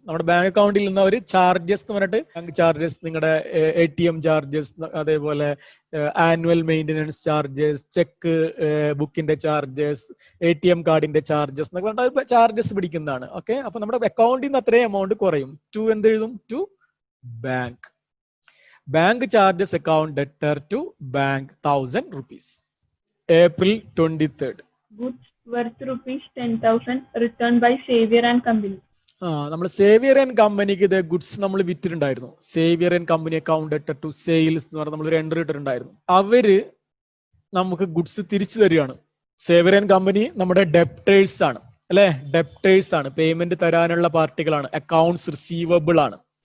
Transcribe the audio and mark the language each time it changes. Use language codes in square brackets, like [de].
[ml] നമ്മുടെ ബാങ്ക് അക്കൗണ്ടിൽ നിന്ന് അവർ ചാർജസ് എന്ന് പറഞ്ഞിട്ട്, ബാങ്ക് ചാർജസ്, നിങ്ങളുടെ ATM ചാർജസ്, അതേപോലെ ആനുവൽ മെയിൻ്റനൻസ് ചാർജസ്, ചെക്ക് ബുക്കിന്റെ ചാർജസ്, ATM കാർഡിന്റെ ചാർജസ് എന്നൊക്കെ പറഞ്ഞാൽ ചാർജസ് പിടിക്കുന്നതാണ്. ഓക്കെ, അപ്പൊ നമ്മുടെ അക്കൗണ്ടിൽ നിന്ന് അത്രയും എമൗണ്ട് കുറയും. ടു എന്ത് എഴുതും? [en] To bank. Bank charges account debtor to bank 1000 rupees. April 23rd. Goods worth rupees 10,000 returned by Xavier and Company. [ml] നമ്മൾ [en] Xavier and കമ്പനിക്ക് ഇത് goods നമ്മൾ വിറ്റിട്ടുണ്ടായിരുന്നു. Xavier and company account debtor to sales [ml] എന്ന് പറഞ്ഞാൽ നമ്മളൊരു എൻട്രി ഇട്ടിട്ടുണ്ടായിരുന്നു. അവര് നമുക്ക് ഗുഡ്സ് തിരിച്ചു തരികയാണ്. സേവിയർ ആൻഡ് കമ്പനി നമ്മുടെ ഡെപ്റ്റേഴ്സ് ആണ്, അല്ലെ? ഡെപ്റ്റേഴ്സ് ആണ്, പേയ്മെന്റ് തരാനുള്ള പാർട്ടികളാണ്. അക്കൗണ്ട്സ് റിസീവബിൾ ആണ്.